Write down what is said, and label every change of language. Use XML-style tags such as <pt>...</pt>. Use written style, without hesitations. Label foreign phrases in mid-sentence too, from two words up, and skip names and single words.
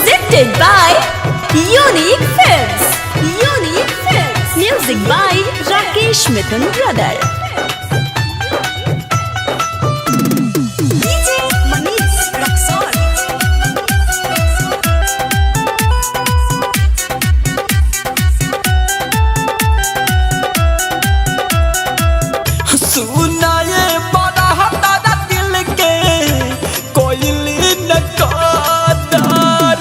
<en>Presented by Unique Films. Unique Films. Music by Rakesh Mithun Brother. DJ Manish Raksol.</en> <bho>सुनाए बड़ा हमारा दिल के कोयली न कादार।</bho>